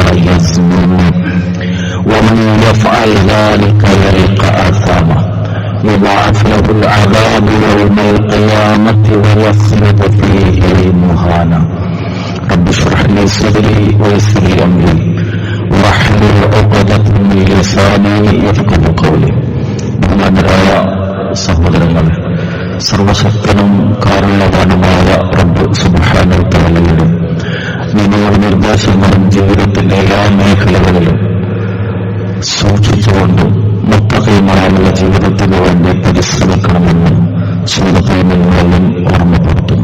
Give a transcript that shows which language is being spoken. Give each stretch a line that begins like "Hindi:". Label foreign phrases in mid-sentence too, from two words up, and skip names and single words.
Arabic: يزنون ومن يفعل ذلك يلقى آثاما يضاعف له العذاب يوم القيامة ويخلد فيه مهانا رب اشرح لي صدري ويسر لي أمري واحلل عقدة من لساني يفقهوا قولي
Malayalam: ബഹുമാനരായ സഹോദരങ്ങളെ, സർവശക്തനും കാരുണ്യവാനുമായ റബ്ബ്
Arabic: سبحانه وتعالى
Malayalam: നിയമങ്ങളും നിർദ്ദേശങ്ങളും ജീവിതത്തിന്റെ എല്ലാ മേഖലകളിലും സൂക്ഷിച്ചുകൊണ്ട് മുത്തഖീമായുള്ള ജീവിതത്തിന് വേണ്ടി പരിശ്രമിക്കണമെന്ന് സൂറത്തിൽ നിങ്ങളെയും ഓർമ്മപ്പെടുത്തുന്നു.